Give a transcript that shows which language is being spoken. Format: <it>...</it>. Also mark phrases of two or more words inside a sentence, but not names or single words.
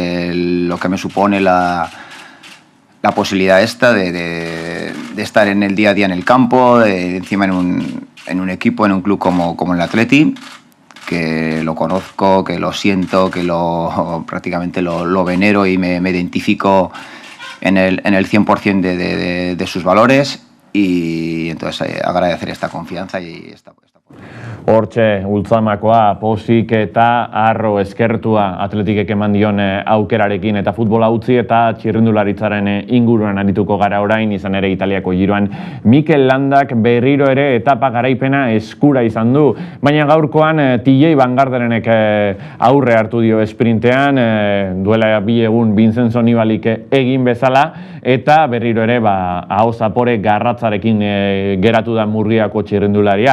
<es>lo que me supone la posibilidad esta de estar en el día a día en el campo, encima en un equipo, en un club como el Atleti, que lo conozco, que lo siento, que prácticamente lo venero y me identifico en el 100% de sus valores, y entonces agradecer esta confianza y esta</es> <eu>Hortxe, Ultzamakoa pozik eta harro eskertua Atletikek eman dion aukerarekin eta futbola utzi eta txirrindularitzaren inguruan arituko gara orain, izan ere Italiako Giroan Mikel Landak berriro ere etapa garaipena eskura izan du, baina gaurkoan TJ Van Garderenek aurre hartu dio esprintean, duela 2 egun Vincenzo Nibalik egin bezala, eta berriro ere aho zapore garratzarekin geratu da Murgiako txirrindularia.</eu>